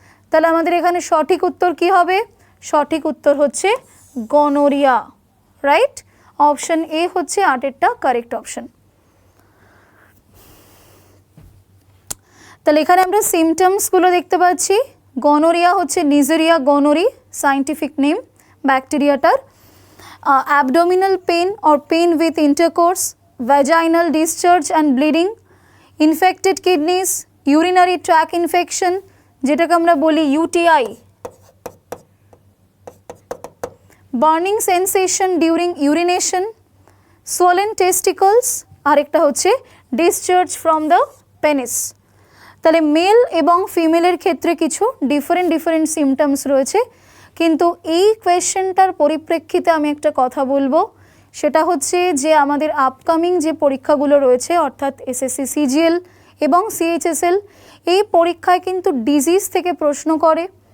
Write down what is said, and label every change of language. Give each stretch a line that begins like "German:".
Bangla: তাহলে আমাদের এখানে সঠিক উত্তর কি হবে? সঠিক উত্তর হচ্ছে গনোরিয়া, রাইট? অপশন এ হচ্ছে 8-এরটা কারেক্ট অপশন। তাহলে এখানে আমরা সিমটমসগুলো দেখতে পাচ্ছি। গনোরিয়া হচ্ছে নিজেরিয়া গনোরি scientific name ব্যাকটেরিয়াটার।
English: abdominal pain or pain with intercourse, vaginal discharge and bleeding, infected kidneys, urinary tract infection
Bangla: যেটাকে আমরা বলি
English: UTI, burning sensation during urination, swollen testicles,
Bangla: আরেকটা হচ্ছে
English: discharge from the penis।
Bangla: তাহলে মেল এবং ফিমেলের ক্ষেত্রে কিছু ডিফারেন্ট সিমটমস রয়েছে, কিন্তু এই কোয়েশ্চেনটার পরিপ্রেক্ষিতে আমি একটা কথা বলবো, সেটা হচ্ছে যে আমাদের আপকামিং যে পরীক্ষাগুলো রয়েছে অর্থাৎ এসএসসি সিজিএল এবং সিএইচএসএল, এই পরীক্ষায় কিন্তু ডিজিজ থেকে প্রশ্ন করে।